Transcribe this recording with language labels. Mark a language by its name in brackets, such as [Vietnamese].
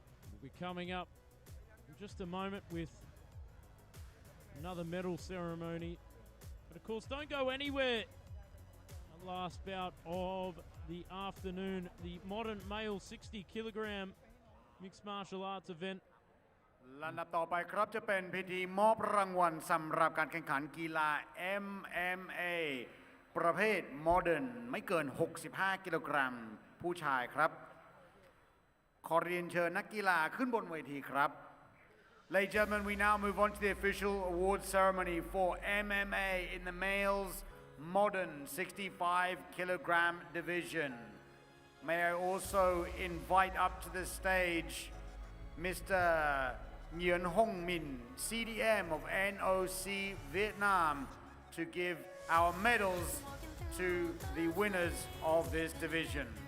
[English] We'll be coming up in just a moment with another medal ceremony. But of course, don't go anywhere. The last bout of the afternoon, the modern male 60 kilogram mixed martial arts event. [Thai] ลำดับต่อไปครับจะเป็นพิธีมอบรางวัลสำหรับการแข่งขันกีฬา MMA ประเภทโมเดิร์นไม่เกิน 65 กิโลกรัมผู้ชายครับขอเรียนเชิญนักกีฬาขึ้นบนเวทีครับ [English] Ladies and gentlemen, we now move on to the official award ceremony for MMA in the males modern 65 kilogram division. May I also invite up to the stage Mr. Ngamwongwan, CDM of NOC Vietnam, to give our medals to the winners of this division.